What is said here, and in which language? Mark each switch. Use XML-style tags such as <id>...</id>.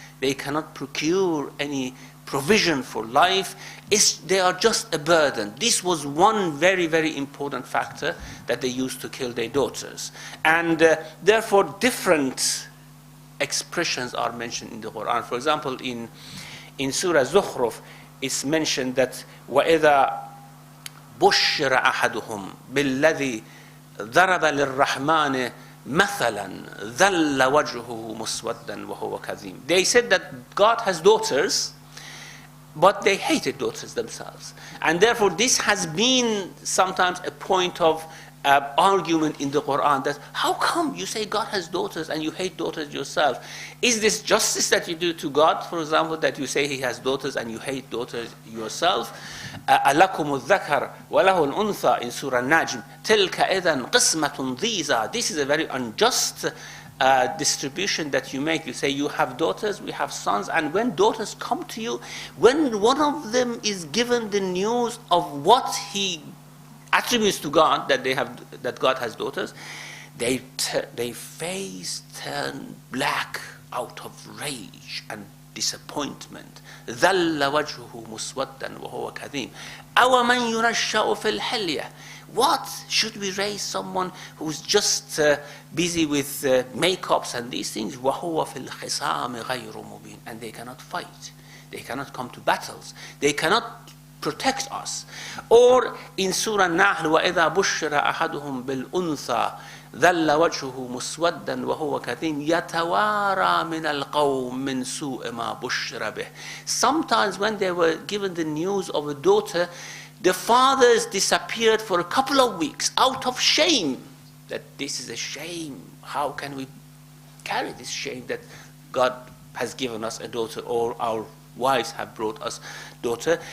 <en>They cannot procure any provision for life. They are just a burden. This was one very, very important factor that they used to kill their daughters. And therefore, different expressions are mentioned in the Quran. For example, in Surah Zukhruf, it's mentioned that</en> <ar>وَإِذَا بُشِّرَ أَحَدُهُمْ بِالَّذِي ضَرَبَ لِلرَّحْمَنِ مَثَلًا ظَلَّ وَجْهُهُ مُسْوَدًّا وَهُوَ كَظِيمٌ.</ar> <en>They said that God has daughters, but they hated daughters themselves. And therefore, this has been sometimes a point of argument in the Quran, that how come you say God has daughters and you hate daughters yourself? Is this justice that you do to God, for example, that you say he has daughters and you hate daughters yourself?</en> <ar>أَلَكُمُ الذَّكَرُ وَلَهُ الْأُنْثَى</ar> <en>in Surah Najm.</en> <ar>تِلْكَ إِذًا قِسْمَةٌ ضِيزَى.</ar> <en>This is a very unjust distribution that you make. You say you have daughters, we have sons, and when daughters come to you, when one of them is given the news of what he attributes to God, that God has daughters, their face turn black out of rage and disappointment.</en> <ar>ظَلَّ وَجْهُهُ مُسْوَدًّا وَهُوَ كَظِيمٌ أَوَمَنْ يُنَشَّأُ فِي الْحِلْيَةِ.</ar> <en>What should we raise someone who's just busy with makeups and these things?</en> <ar>وَهُوَ فِي الْخِصَامِ غَيْرُ مُبِينٍ.</ar> <en>And they cannot fight. They cannot come to battles. They cannot protect us. Or in Surah Nahl,</en> <ar>وَإِذَا بُشِّرَ أَحَدُهُمْ بِالْأُنْثَى ظَلَّ وَجْهُهُ مُسْوَدًّا وَهُوَ كَظِيمٌ يَتَوَارَى مِنَ الْقَوْمِ مِنْ سُوءِ مَا بُشِّرَ بِهِ.</ar> <en>Sometimes when they were given the news of a daughter, the fathers disappeared for a couple of weeks out of shame, that this is a shame. How can we carry this shame that God has given us a daughter, or our wives have brought us daughter.</en>